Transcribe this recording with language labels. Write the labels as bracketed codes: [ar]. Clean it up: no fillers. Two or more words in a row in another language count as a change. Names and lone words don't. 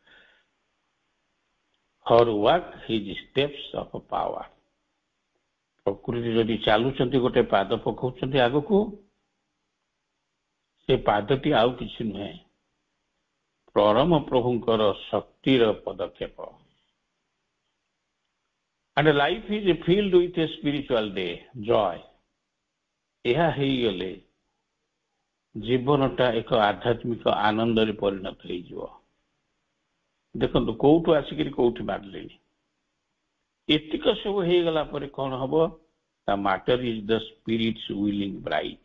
[en] her walk his steps of power. [or] ପ୍ରକୃତି ଯଦି ଚାଲୁଛନ୍ତି, ଗୋଟେ ପାଦ ପକାଉଛନ୍ତି ଆଗକୁ, ସେ ପାଦଟି ଆଉ କିଛି ନୁହେଁ, ପରମ ପ୍ରଭୁଙ୍କର ଶକ୍ତିର ପଦକ୍ଷେପ। [en] And life is filled with a spiritual day, joy. [or] ଏହା ହେଇଗଲେ ଜୀବନଟା ଏକ ଆଧ୍ୟାତ୍ମିକ ଆନନ୍ଦରେ ପରିଣତ ହେଇଯିବ। ଦେଖନ୍ତୁ କୋଉଠୁ ଆସିକିରି କୋଉଠି ବାହାରିଲେଣି। ଏତିକ ସବୁ ହେଇଗଲା ପରେ କଣ ହବ? [en] ta matter is the spirits willing bright.